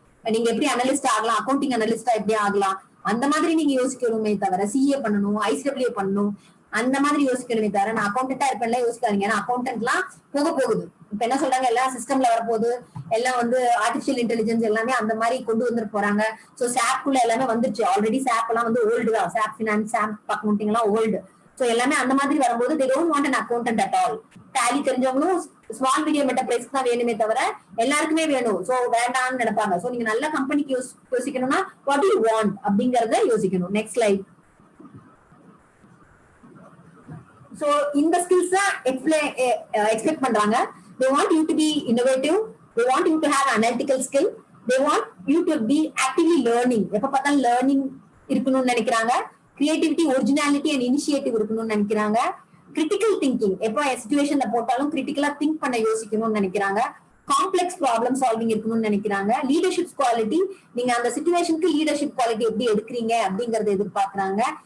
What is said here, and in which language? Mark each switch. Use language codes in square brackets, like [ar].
[ta] நீங்க எப்படி அனலிஸ்ட் ஆகலாம், அக்கௌண்டிங் அனலிஸ்டா எப்படி ஆகலாம், அந்த மாதிரி நீங்க யோசிக்கணுமே தவிர சிஏ பண்ணணும், ICAA பண்ணணும் அந்த மாதிரி யோசிக்கணுமே தவிர நான் அக்கௌண்டன்டா இருப்பேன்ல யோசிக்காதீங்க. ஏன்னா அக்கௌண்டன்ட் எல்லாம் போகுது. இப்ப என்ன சொல்றாங்க, எல்லாம் சிஸ்டம்ல வரப்போகுது, எல்லாம் வந்து ஆர்டிபிஷியல் இன்டெலிஜென்ஸ் எல்லாமே அந்த மாதிரி கொண்டு வந்துட்டு போறாங்க. சோ சாப்குள்ள எல்லாமே வந்துருச்சு ஆல்ரெடி. சாப் எல்லாம் வந்து ஓல்டு தான், சாப் ஃபினான்ஸ், சாப் அக்கௌண்டிங் எல்லாம் ஓல்டு. சோ எல்லாமே அந்த மாதிரி வரும்போது [en] they don't want an accountant at all. [ta] Tally தெரிஞ்சவங்களும் small medium என்டர்பிரைஸ்க்கு தான் வேணுமே தவிர எல்லாருக்குமே வேணும். சோ வேண்டாம்னு நினைப்பாங்க. சோ நீங்க நல்ல கம்பெனிக்கு யோசிக்கணும்னா [en] what do you want [ta] அப்படிங்கறத யோசிக்கணும். Next slide. சோ இந்த ஸ்கில்ஸ் தான் எக்ஸ்பெக்ட் பண்றாங்க. [en] they want you to be innovative, they want you to have analytical skill, they want you to be actively learning. [ta] எப்ப பார்த்தாலும் லேர்னிங் இருக்கணும்னு நினைக்கிறாங்க. கிரியேட்டிவிட்டி, ஒரிஜினாலிட்டி அண்ட் இனிஷியேட்டிவ் இருக்கணும்னு நினைக்கிறாங்க. கிரிட்டிக்கல் திங்கிங், எப்போ சிச்சுவேஷன்ல போட்டாலும் கிரிட்டிக்கலா திங்க் பண்ண யோசிக்கணும்னு நினைக்கிறாங்க. காம்ப்ளெக்ஸ் ப்ராப்ளம் சால்விங் இருக்கணும்னு நினைக்கிறாங்க. லீடர்ஷிப் குவாலிட்டி, நீங்க அந்த சிச்சுவேஷனுக்கு லீடர்ஷிப் குவாலிட்டி எப்படி எடுக்கிறீங்க அப்படிங்கறத எதிர்பார்க்கறாங்க.